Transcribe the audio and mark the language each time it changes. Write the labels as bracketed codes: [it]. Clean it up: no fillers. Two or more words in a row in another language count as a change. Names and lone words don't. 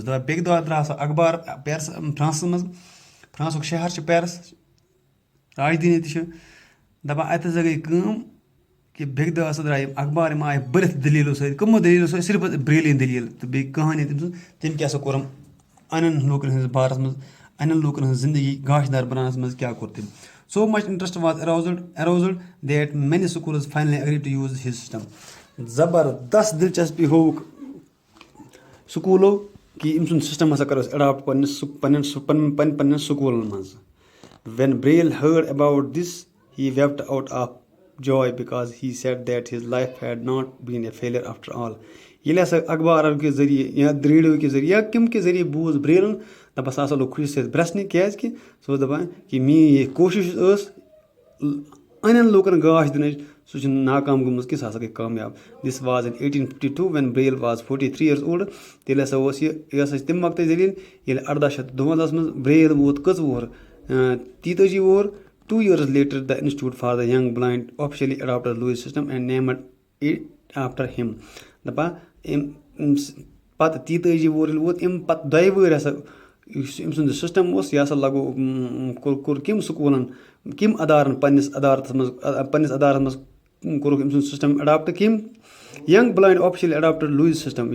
[ks] دَپان بیٚکہِ دۄہ درٛاو سُہ اخبار پیرس فرٛانٛسَس منٛز. فرٛانٛسُک شہر چھُ پیرس راجدھانی تہِ چھِ. دَپان اَتہِ ہسا گٔے کٲم کہِ بیٚکہِ دۄہ ہسا درٛاے یِم اخبار یِم آیہِ بٔرِتھ دٔلیٖلو سۭتۍ. کٕمو دٔلیٖلو سۭتۍ صرف برٛیلٕنۍ دٔلیٖل تہٕ بیٚیہِ کٕہٲنی تٔمۍ سٕنٛز تٔمۍ کیٛاہ سا کوٚرُم اَنٮ۪ن لوٗکَن ہٕنٛدِس بارَس منٛز اَنٮ۪ن لوٗکَن ہٕنٛز زندگی گاشدار بَناونَس منٛز کیٛاہ کوٚر تٔمۍ. [en] So much interest was aroused that many schools finally agree to use his system. [ks] زبردست دِلچسپی ہووُکھ سکوٗلو کہِ أمۍ سُنٛد سِسٹَم ہسا کَرو أسۍ اٮ۪ڈاپٹ پنٛنٮ۪ن سکوٗلَن منٛز. [en] When Braille heard about this he wept out of joy because he said that his life had not been a failure after all. [ks] ییٚلہِ ہسا اخبارو کہِ ذٔریعہِ یا ریڈیو کہِ ذٔریعہِ یا کَمہِ کہِ ذٔریعہِ بوٗز برٛیلَن دَپان سُہ ہسا لوٚگ خوشی سۭتۍ برٛسنہِ کیٛازِکہِ سُہ اوس دَپان کہِ میٛٲنۍ یہِ کوٗشِش ٲس اَنٮ۪ن لوٗکَن گاش دِنٕچ سُہ چھِنہٕ ناکام گٔمٕژ کہِ سُہ ہسا گٔے کامیاب. [en] This was in 1852 when Braille was 43 years old. [ks] تیٚلہِ ہسا اوس یہِ ہسا چھِ تَمہِ وقتٕچ دٔلیٖل ییٚلہِ 1852 منٛز برٛیل ووت کٔژ وُہُر 43 وُہُر. [en] 2 years later the Institute for the Young Blind officially adopted Lewis system and named it after him. [ks] دَپان أمۍ پَتہٕ 43 وُہُر ییٚلہِ ووت اَمہِ پَتہٕ 2 ؤہرۍ ہسا یُس أمۍ سُنٛد یہِ سِسٹَم اوس یہِ ہسا لگوو کوٚر کٔمۍ سکوٗلَن کٔمۍ اَدارَن پنٛنِس اَدارَس منٛز کوٚرُکھ أمۍ سُنٛد سِسٹَم اٮ۪ڈاپٹ کٔمۍ [en] Young Blind officially adopted Louis system.